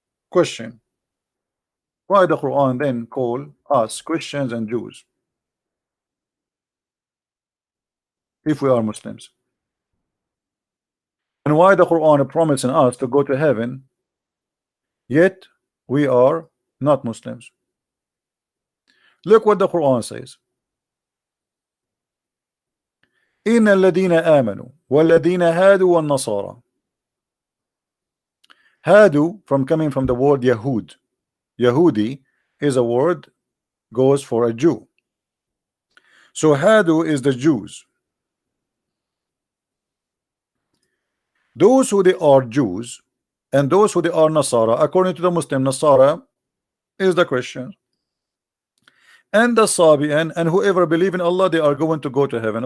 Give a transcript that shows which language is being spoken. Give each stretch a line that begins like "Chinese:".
English: Question: why the Quran then call us Christians and Jews if we are Muslims? And why the Quran promising us to go to heaven, yet we are not Muslims? Look what the Quran says.
Arabic: إن الذين آمنوا والذين هادوا والنصارى.
English: Hadu, coming from the word Yahud. Yahudi is a word, goes for a Jew. So Hadu is the Jews. Those who they are Jews and those who they are Nasara, according to the Muslim, Nasara is the Christian, and the Sabian, and whoever believe in Allah, they are going to go to heaven.